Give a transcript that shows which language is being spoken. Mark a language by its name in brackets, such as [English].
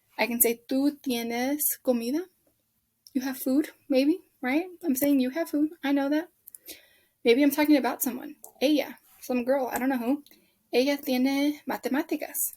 [English] I can say [Spanish] tú tienes comida. [English] You have food, maybe, right? I'm saying you have food. I know that. Maybe I'm talking about someone. Ella, some girl, I don't know who. [Spanish] Ella tiene matemáticas.